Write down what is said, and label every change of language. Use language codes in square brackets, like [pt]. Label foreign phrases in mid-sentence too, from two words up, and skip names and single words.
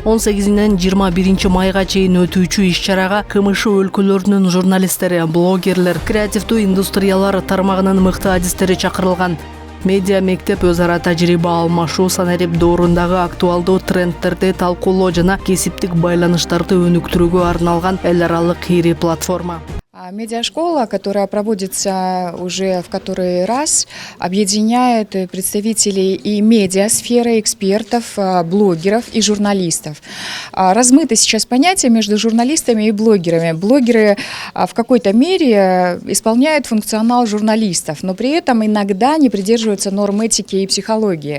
[ky] 18-нен 21 майга чейин өтүүчү иш-чарага КМШ өлкөлөрүнүн журналисттери, блогерлер, креативдүү индустриялар тармагынын мыкты адистери чакырылган. Медиа мектеп өз ара тажрыйба алмашуу, санарип доорундагы актуалдуу трендтерди талкуулоо жана кесиптик байланыштарды өнүктүрүүгө арналган эл аралык ири платформа. [ru] Медиашкола, которая проводится уже в который раз, объединяет представителей и медиасферы, экспертов, блогеров и журналистов. Размыто сейчас понятие между журналистами и блогерами. Блогеры в какой-то мере исполняют функционал журналистов, но при этом иногда не придерживаются норм этики и психологии.